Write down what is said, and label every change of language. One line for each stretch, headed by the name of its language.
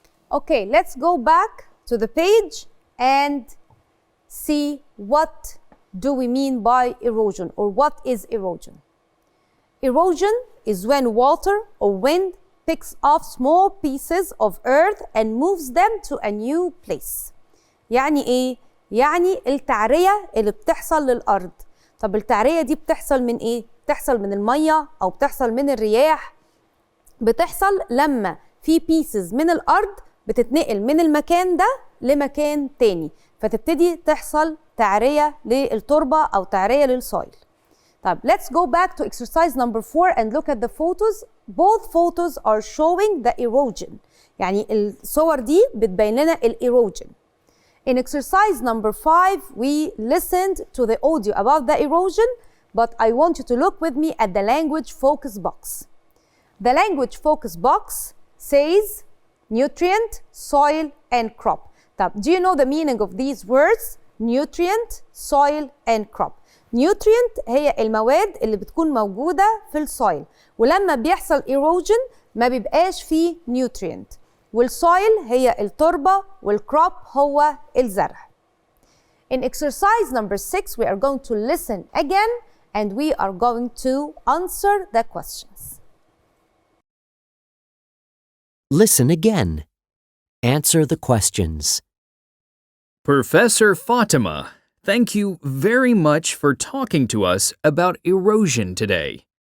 English: Okay, let's go back to the page and see what do we mean by erosion, or what is erosion. Erosion is when water or wind picks up small pieces of earth and moves them to a new place.
Arabic: يعني ايه؟ يعني التعرية اللي بتحصل للأرض. طب التعرية دي بتحصل من ايه؟ بتحصل من المية أو بتحصل من الرياح. بتحصل لما في pieces من الأرض بتتنقل من المكان ده لمكان تاني، فتبتدي تحصل تعرية للتربة أو تعرية للsoil.
English: طب let's go back to exercise number 4 and look at the photos. Both photos are showing the erosion.
Arabic: يعني الصور دي بتبين لنا erosion.
English: In exercise number 5, we listened to the audio about the erosion, but I want you to look with me at the language focus box. The language focus box says nutrient, soil, and crop. طب, do you know the meaning of these words? Nutrient, soil, and crop.
Arabic: Nutrient هي المواد اللي بتكون موجودة في السويل، ولما بيحصل erosion ما بيبقاش فيه nutrient. والسويل هي التربة، والكروب هو الزرع.
English: In exercise number 6, we are going to listen again and we are going to answer the questions. Listen again. Answer the questions. Professor Fatima, thank you very much for talking to us about erosion today.